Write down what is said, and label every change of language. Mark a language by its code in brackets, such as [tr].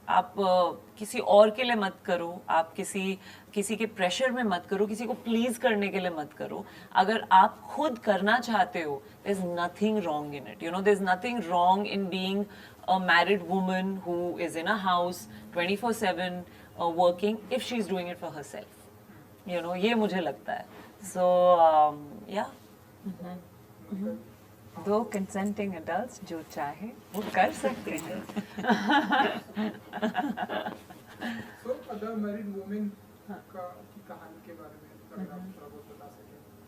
[hi] आप किसी और के लिए मत करो, आप किसी के प्रेशर में मत करो, किसी को प्लीज करने के लिए मत करो. अगर आप खुद करना चाहते हो, [en] there is nothing wrong in it. You know, there is nothing wrong in being a married woman who is in a house 24/7 working if she is doing it for herself. You know, [hi] ये मुझे लगता है. [en] So yeah. [hi] दो consenting adults जो चाहे वो कर सकते हैं. [en] So other married women [hi] की कहानी के बारे में अगर आप थोड़ा बहुत बता सकें.